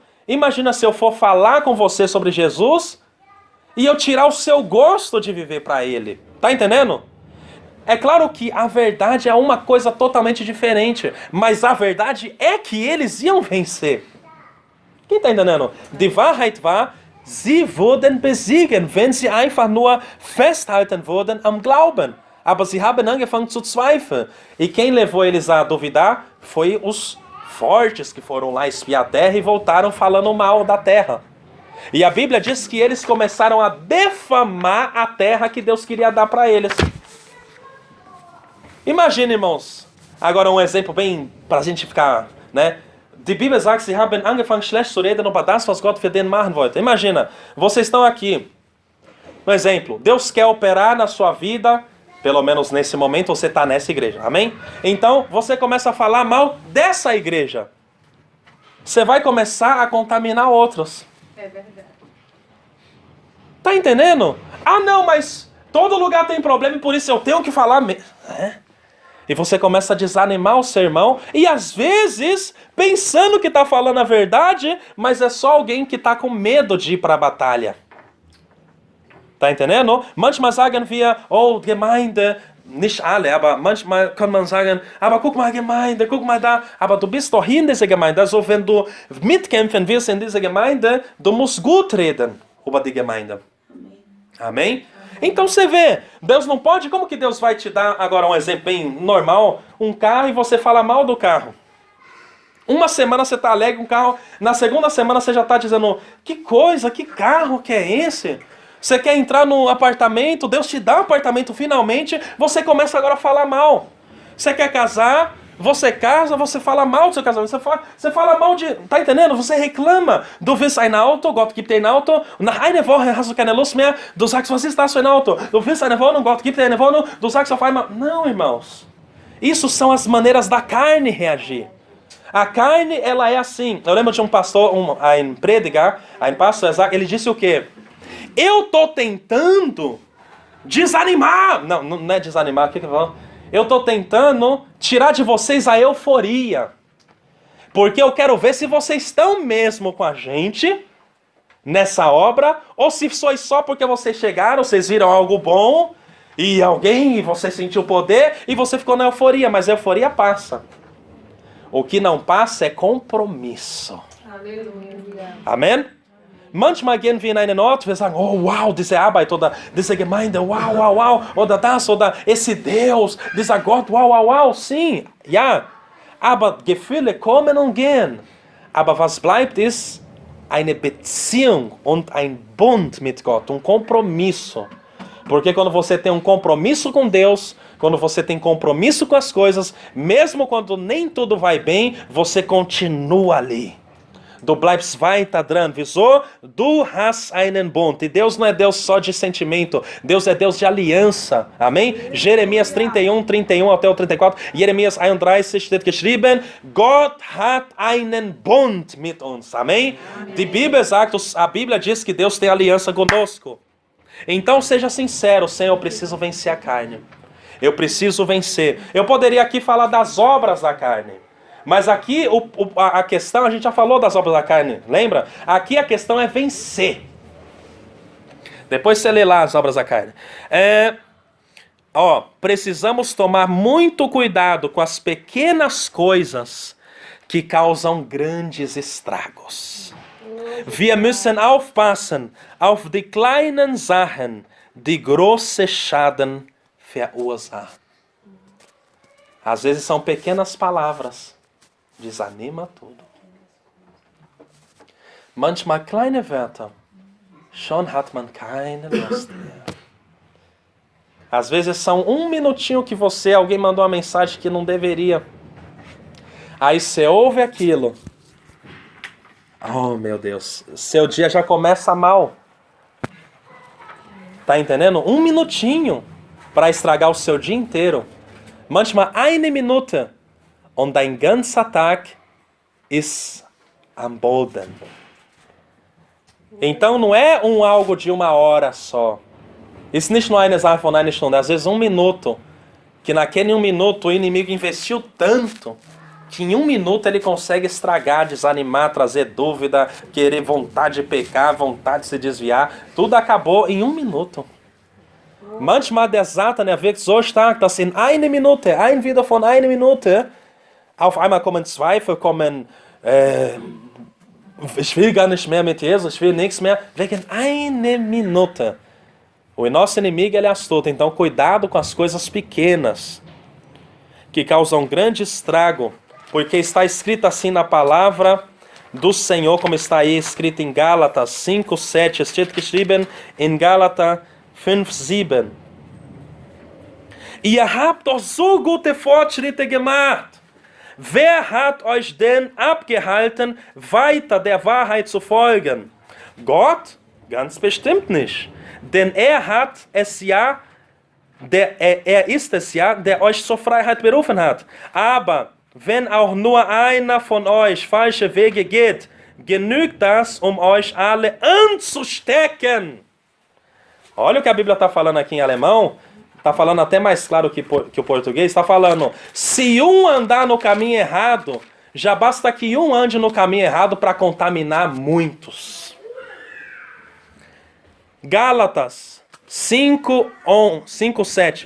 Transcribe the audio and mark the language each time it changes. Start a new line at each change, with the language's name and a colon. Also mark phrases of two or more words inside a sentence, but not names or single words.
Portuguese: Imagina se eu for falar com você sobre Jesus e eu tirar o seu gosto de viver para Ele. Tá entendendo? É claro que a verdade é uma coisa totalmente diferente, mas a verdade é que eles iam vencer. Quem tá entendendo?
German: Die Wahrheit war, sie wurden besiegen, wenn sie einfach nur festhalten würden am Glauben. Aber sie haben angefangen zu zweifeln.
Portuguese: E quem levou eles a duvidar foi os fortes que foram lá espiar a terra e voltaram falando mal da terra. E a Bíblia diz que eles começaram a defamar a terra que Deus queria dar para eles. Imagina, irmãos, agora um exemplo bem para a gente ficar, né,
German: Die Bibel sagt, sie haben angefangen schlecht zu reden über das, was Gott für den machen wollte.
Portuguese: Imagina, vocês estão aqui. Um exemplo, Deus quer operar na sua vida, pelo menos nesse momento você está nessa igreja, amém? Então, você começa a falar mal dessa igreja. Você vai começar a contaminar outros. É verdade. Tá entendendo? Ah, não, mas todo lugar tem problema e por isso eu tenho que falar mesmo. E você começa a desanimar o seu irmão e às vezes pensando que está falando a verdade, mas é só alguém que está com medo de ir para a batalha. Tá entendendo?
German: Manchmal sagen wir, oh, Gemeinde, nicht alle, aber manchmal kann man sagen, aber guck mal Gemeinde, guck mal da, aber du bist doch hier in dieser Gemeinde, also wenn du mitkämpfen wirst in dieser Gemeinde, du musst gut reden über die Gemeinde. Amém?
Portuguese: Então você vê, Deus não pode, como que Deus vai te dar, agora um exemplo bem normal, um carro e você fala mal do carro. Uma semana você está alegre com o carro, na segunda semana você já está dizendo, que coisa, que carro que é esse? Você quer entrar no apartamento, Deus te dá um apartamento finalmente, você começa agora a falar mal. Você quer casar, você casa, você fala mal do seu casamento, você fala mal de... Tá entendendo? Você reclama.
German: Du willst ein Auto, Gott gibt dir ein Auto. Nach einer Woche hast du keine Lust mehr. Du sagst, was ist das für ein Auto? Du willst eine Wohnung, Gott gibt dir eine Wohnung. Du sagst auf einmal...
Portuguese: Não, irmãos. Isso são as maneiras da carne reagir. A carne, ela é assim. Eu lembro de um pastor,
German: ein Prediger, ein Pastor,
Portuguese: ele disse o quê? Eu tô tentando desanimar. Não é desanimar, o que eu falo? Eu tô tentando tirar de vocês a euforia. Porque eu quero ver se vocês estão mesmo com a gente nessa obra, ou se foi só porque vocês chegaram, vocês viram algo bom, e você sentiu poder, e você ficou na euforia, mas a euforia passa. O que não passa é compromisso. Aleluia. Amém?
German: Manchmal gehen wir in einen Ort, wir sagen, oh wow, diese Arbeit oder diese Gemeinde, wow, wow, wow, oder das, oder
Portuguese: esse Deus,
German: dieser Gott, wow, wow, wow, sim, ja, aber Gefühle kommen und gehen. Aber was bleibt ist eine Beziehung und ein Bund mit Gott,
Portuguese: um compromisso. Porque quando você tem um compromisso com Deus, quando você tem compromisso com as coisas, mesmo quando nem tudo vai bem, você continua ali.
German: Du bleibst weiter dran. Wieso? Du hast einen Bund.
Portuguese: E Deus não é Deus só de sentimento. Deus é Deus de aliança. Amém? Jeremias 31 até o 34.
German: Jeremias 31 steht geschrieben, Gott hat einen Bund mit uns. Amém? Die Bibel sagt,
Portuguese: a Bíblia diz que Deus tem aliança conosco. Então seja sincero, Senhor, eu preciso vencer a carne. Eu preciso vencer. Eu poderia aqui falar das obras da carne. Mas aqui a questão, a gente já falou das obras da carne, lembra? Aqui a questão é vencer. Depois você lê lá as obras da carne. Precisamos tomar muito cuidado com as pequenas coisas que causam grandes estragos.
German: Wir müssen aufpassen auf die kleinen Sachen, die große Schaden verursachen.
Portuguese: Às vezes são pequenas palavras. Desanima tudo.
German: Manchmal kleine Wörter. Schon hat man keine Lust mehr.
Portuguese: Às vezes são um minutinho que alguém mandou uma mensagem que não deveria. Aí você ouve aquilo. Oh, meu Deus. Seu dia já começa mal. Tá entendendo? Um minutinho para estragar o seu dia inteiro.
German: Manchmal eine Minute. Und dein ganzer Tag ist am Boden.
Portuguese: Então não é algo de uma hora só.
German: Ist nicht nur eine Sache von einer Stunde.
Portuguese: Às vezes um minuto. Que naquele um minuto o inimigo investiu tanto que em um minuto ele consegue estragar, desanimar, trazer dúvida, querer vontade de pecar, vontade de se desviar. Tudo acabou em um minuto.
German: Manchmal der Satan wirkt so stark, dass in eine Minute, wieder von einer Minute, auf einmal kommen Zweifel, ich will gar nicht mehr mit Jesus, ich will nichts mehr, wegen einer Minute.
Portuguese: O nosso inimigo ele é astuto, então cuidado com as coisas pequenas, que causam grande estrago, porque está escrito assim na palavra do Senhor, como está aí escrito em Gálatas 5:7,
German: steht geschrieben in Gálatas 5:7. Ihr habt doch so gute Fortschritte gemacht. Wer hat euch denn abgehalten, weiter der Wahrheit zu folgen? Gott? Ganz bestimmt nicht. Denn er ist es ja, der euch zur Freiheit berufen hat. Aber wenn auch nur einer von euch falsche Wege geht, genügt das, um euch alle anzustecken.
Portuguese: Olha o que a Bíblia está falando aqui em alemão. Está falando até mais claro que o português. Está falando, se um andar no caminho errado, já basta que um ande no caminho errado para contaminar muitos. Gálatas 5:7.